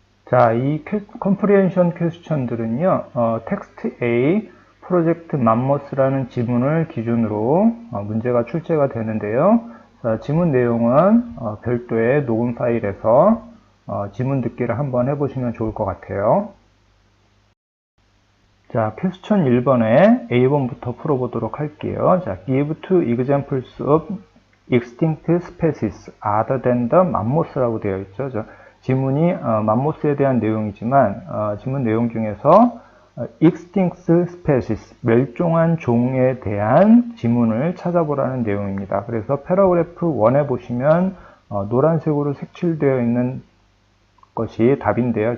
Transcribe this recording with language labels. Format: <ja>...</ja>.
<ko>자, 이 컴프리헨션 퀘스천들은요, 텍스트 A 프로젝트 맘모스라는 지문을 기준으로 문제가 출제가 되는데요. 자, 지문 내용은 별도의 녹음 파일에서 지문 듣기를 한번 해보시면 좋을 것 같아요. 자, 퀘스천 1번에 A번부터 풀어보도록 할게요.</ko> <en>자, give two examples of extinct species other than the mammos라고</en> <ko>되어 있죠. 지문이 맘모스에 대한 내용이지만 지문 내용 중에서 extinct species, 멸종한 종에 대한 지문을 찾아보라는 내용입니다. 그래서 패러그래프 1에 보시면 노란색으로 색칠되어 있는 것이 답인데요.</ko>